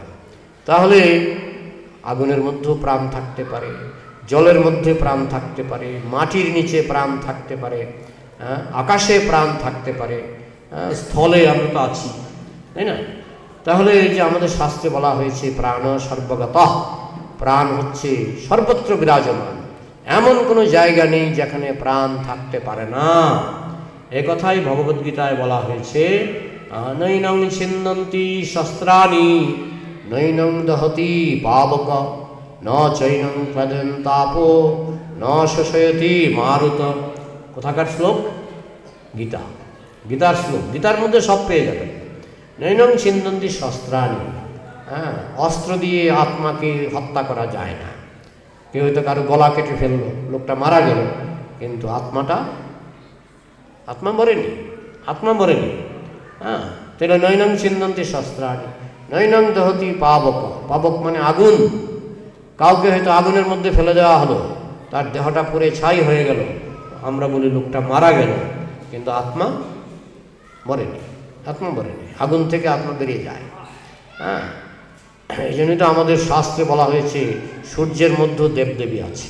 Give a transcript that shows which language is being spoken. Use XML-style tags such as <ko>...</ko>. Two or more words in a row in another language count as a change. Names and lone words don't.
<bn>তাহলে আগুনের মধ্যেও প্রাণ থাকতে পারে, জলের মধ্যে প্রাণ থাকতে পারে, মাটির নিচে প্রাণ থাকতে পারে, আকাশে প্রাণ থাকতে পারে, স্থলে আমরা তো আছি, তাই না? তাহলে এই যে আমাদের শাস্ত্রে বলা হয়েছে প্রাণ সর্বগত, প্রাণ হচ্ছে সর্বত্র বিরাজমান, এমন কোনো জায়গা নেই যেখানে প্রাণ থাকতে পারে না। এ কথাই ভগবদ্গীতায় বলা হয়েছে,</bn> <sa>নৈনং ছিন্দন্তি শস্ত্রাণি নৈনং দহতি পাবক ন চৈনং ক্লেদন্তাপো ন শোষয়তি মারুত।</sa> <bn>কোথাকার শ্লোক? গীতা, গীতার শ্লোক। গীতার মধ্যে সব পেয়ে যাবেন।</bn> <sa>নৈনং ছিন্দন্তি শস্ত্রাণি,</sa> <bn>হ্যাঁ, অস্ত্র দিয়ে আত্মাকে হত্যা করা যায় না। কেউ হয়তো কারো গলা কেটে ফেললো, লোকটা মারা গেল, কিন্তু আত্মা মরেনি, আত্মা মরেনি। হ্যাঁ, তাহলে</bn> <sa>নৈনং ছিন্দন্তি শস্ত্রাণি নৈনং দহতি পাবক।</sa> <bn>পাবক মানে আগুন। কাউকে হয়তো আগুনের মধ্যে ফেলে দেওয়া হলো, তার দেহটা পুড়ে ছাই হয়ে গেল, আমরা বলি লোকটা মারা গেল, কিন্তু আত্মা মরেনি, আত্মা মরেনি। আগুন থেকে আত্মা বেরিয়ে যায়। হ্যাঁ, এই জন্যই তো আমাদের শাস্ত্রে বলা হয়েছে সূর্যের মধ্যেও দেবদেবী আছে।</bn>